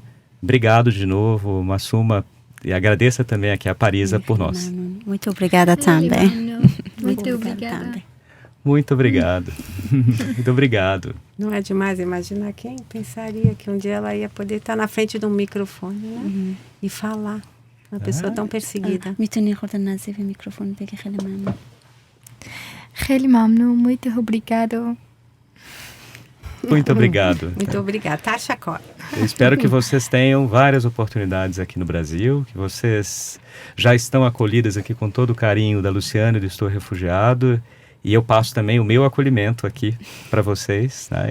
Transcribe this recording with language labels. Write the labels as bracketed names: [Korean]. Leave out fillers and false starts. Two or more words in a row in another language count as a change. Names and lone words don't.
[Portuguese] Obrigado de novo, Massuma, e agradeça também aqui a Parisa por nós. Muito obrigada também. Muito obrigada. Também. Muito obrigado. Muito obrigado. Não é demais imaginar quem pensaria que um dia ela ia poder estar na frente de um microfone, né? E falar. Uma pessoa tão perseguida. [Persian] میتونی خورده نزدیک به میکروفون بگی خیلی ممنون. خیلی ممنون. [Portuguese] Muito obrigado. Muito obrigado. Muito obrigada. Tasha Cor. Eu espero que vocês tenham várias oportunidades aqui no Brasil, que vocês já estão acolhidas aqui com todo o carinho da Luciana e do Estou Refugiado. E eu passo também o meu acolhimento aqui para vocês, né?